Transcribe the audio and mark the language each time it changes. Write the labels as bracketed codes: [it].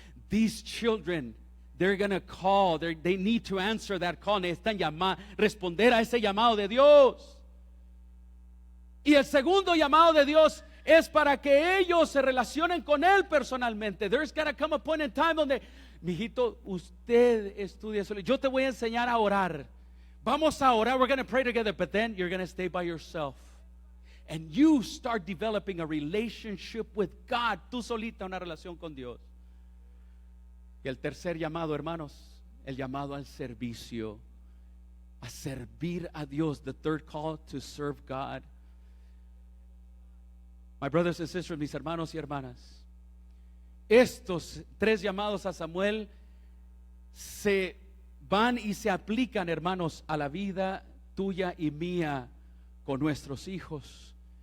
[en] These children, they're going to call, they need to answer that call, [es] necesitan responder a ese llamado de Dios. Y el segundo llamado de Dios es para que ellos se relacionen con Él personalmente. [en] There's got to come a point in time [es] donde, mijito, usted estudia solo. Yo te voy a enseñar a orar. Vamos a orar. [en] We're going to pray together, but then you're going to stay by yourself. And you start developing a relationship with God. [es] Tú solita una relación con Dios. Y el tercer llamado, hermanos, el llamado al servicio. A servir a Dios. [en] The third call to serve God. My brothers and sisters, [es] mis hermanos y hermanas, estos tres llamados a Samuel se van y se aplican, hermanos, a la vida tuya y mía con nuestros hijos.